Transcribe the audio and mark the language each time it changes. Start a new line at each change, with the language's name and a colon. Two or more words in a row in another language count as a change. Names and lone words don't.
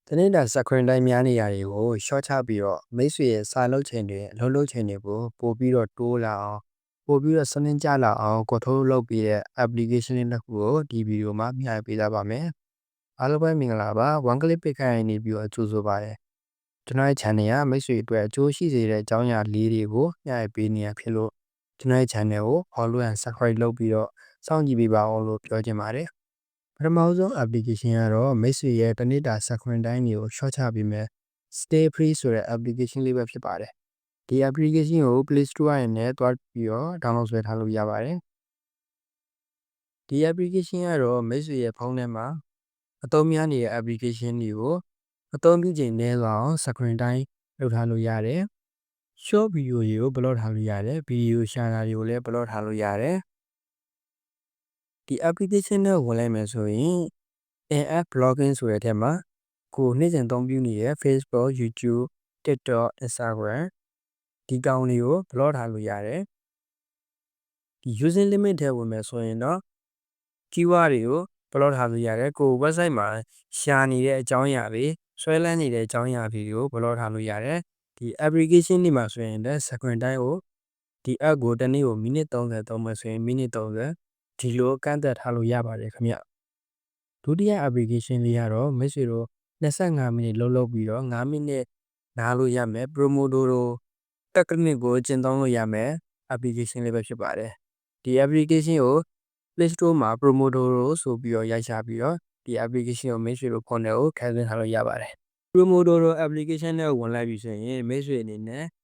Burmese: တနေ့တာစက်ခွန်တိုင်းများနေရာတွေကိုရှော့ချပြီးတော့မိတ်ဆွေရဲ့စာလုပ်ချိန်တွေအလုပ်လုပ်ချိန်တွေကိုပို့ပြီးတော့တိုးလာအောင်ပို့ပြီးတော့စနစ်ကျလာအောင်ကွန်ထရိုးလုပ်ပြီးတဲ့ application လေးတစ်ခုကိုဒီဗီဒီယိုမှာမျှပေးထားပါမယ်။အားလုံးပဲမင်္ဂလာပါ။
English: one click
Burmese: ပိတ်ခိုင်းနေပြီးတော့ကြိုဆိုပါရစေ။ကျွန်တော်ရဲ့ channel ကမိတ်ဆွေအတွက်အကျိုးရှိစေတဲ့အကြောင်းအရာလေးတွေကိုမျှပေးနေရ ဖြစ်လို့ကျွန်တော်ရဲ့ channel ကို
English: follow and subscribe
Burmese: လုပ်ပြီးတော့စောင့်ကြည့်ပေးပါအောင်လို့ပြောချင်ပါတယ်။ပထမဆုံး application ကတော့မိတ်ဆွေရဲ့တနေ့တာစက်ခွန်တိုင်းတွေကိုရှော့ချပေးမယ်
English: stay free
Burmese: ဆိုတဲ့ application လေးပဲဖြစ်ပါတယ်ဒီ application ကို Play Store ရနဲ့တွားပြီးတော့ download ဆွဲထားလို့ရပါတယ်ဒီ application ကတော့ မိတ်ဆွေရဲ့ဖုန်းထဲမှာအသုံးများနေတဲ့ application တွေကိုအသုံးပြုချိန်နည်းသွားအောင်စက်ခွန်တိုင်းလုပ်ထားလို့ရတယ်
English: short video
Burmese: တွေကို block ထားလို့ရတယ် video ရှာတာတွေကိုလည်း block ထားလို့ရတယ်ဒီ application နဲ့ဝင်လိုက်မယ်ဆိုရင်
English: in-app blogging
Burmese: ဆိုတဲ့ထဲမှာကိုနေ့စဉ်အသုံးပြုနေတဲ့ Facebook, YouTube, TikTok, Instagram ဒီကောင်တွေကို block ထားလို့ရတယ်ဒီ
English: using limit
Burmese: ထဲဝင်မယ်ဆိုရင်တော့ keyword တွေကို block ထားလို့ရတယ်ကို website မှာ ရှာနေတဲ့အကြောင်းအရာတွေဆွဲလန်းနေတဲ့အကြောင်းအရာတွေကို block ထားလို့ရတယ်ဒီ application တွေမှာဆိုရင်လည်းစက်ခွန်တိုင်းကိုဒီ app ကိုတနေ့ကိုမိနစ်30သုံးမယ်ဆိုရင်မိနစ်30ဒီလိုကန့်သက်ထားလို့ရပါတယ်ခင်ဗျဒုတိယ application လေးကတော့မိတ်ဆွေတို့25မိနစ်လုပ်ပြီးတော့5မိနစ်နားလို့ရမယ် Pomodoro technique ကိုကျင့်သုံးလို့ရမယ် application လေးပဲဖြစ်ပါတယ်ဒီ application ကို Play Store မှာ Pomodoro ဆိုပြီးတော့ရိုက်ရှာပြီးတော့ဒီ application ကိုမိတ်ဆွေတို့ဖုန်းထဲကိုခန်းသွင်းထားလို့ရပါတယ် Pomodoro application နဲ့ဝင်လိုက်ပြီဆိုရင်မိတ်ဆွေအနေနဲ့